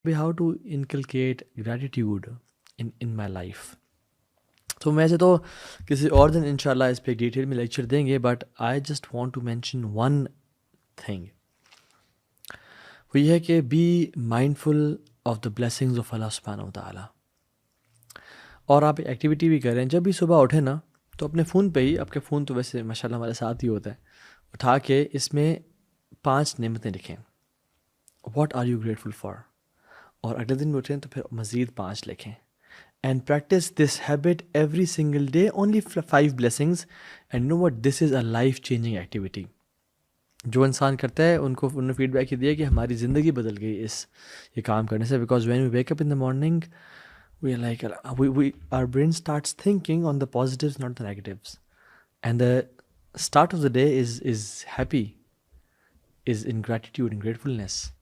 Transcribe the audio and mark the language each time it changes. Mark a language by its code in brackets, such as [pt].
[en] how to inculcate gratitude in my life. [ur] تو ویسے تو کسی اور دن انشاءاللہ اس پہ ڈیٹیل میں لیکچر دیں گے، [en] but I just want to mention one thing, [ur] وہ یہ ہے کہ [en] Be mindful of the blessings of اللہ سبحانہ و تعالیٰ. [ur] اور آپ ایکٹیویٹی بھی کریں، جب بھی صبح اٹھیں نا تو اپنے فون پہ ہی، آپ کے فون تو ویسے ماشاءاللہ ہمارے ساتھ ہی ہوتا ہے، اٹھا کے اس میں 5 نعمتیں لکھیں، [en] what are you grateful for, [ur] اور اگلے دن بھی اٹھیں تو پھر مزید 5 لکھیں. [en] And practice this habit every single day, only 5 blessings, and you know what, this is a life changing activity. [ur] جو انسان کرتا ہے انہوں نے فیڈ بیک یہ دیا کہ ہماری زندگی بدل گئی یہ کام کرنے سے. [en] because when we wake up in the morning we are like our brain starts thinking on the positives, not the negatives, and the start of the day is happy, is in gratitude and gratefulness.